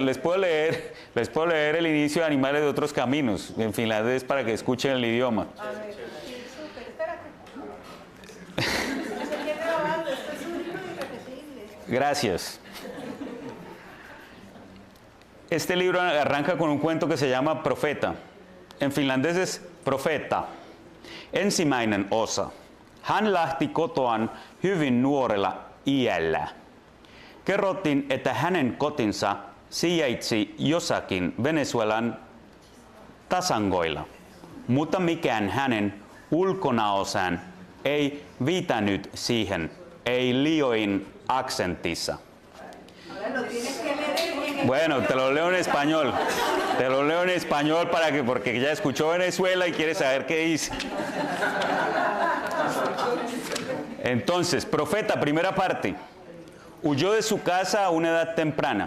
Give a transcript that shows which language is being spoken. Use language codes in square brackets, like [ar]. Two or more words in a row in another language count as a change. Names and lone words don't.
[es] Les puedo leer el inicio de Animales de otros caminos en finlandés para que escuchen el idioma. Gracias. Este libro arranca con un cuento que se llama Profeta. En finlandés es profeta. [fi] Ensimmäinen osa. Hän lähti kotoaan hyvin nuorella iällä. Kerrottiin, että hänen kotinsa sijaitsi jossakin Venezuelan tasangoilla, mutta mikään hänen ulkonaosaan ei viitannyt siihen, ei Lioin aksentissa. [es] Bueno, te lo leo en español. Te lo leo en español porque ya escuchó Venezuela y quiere saber qué dice. Entonces, profeta, primera parte. Huyó de su casa a una edad temprana.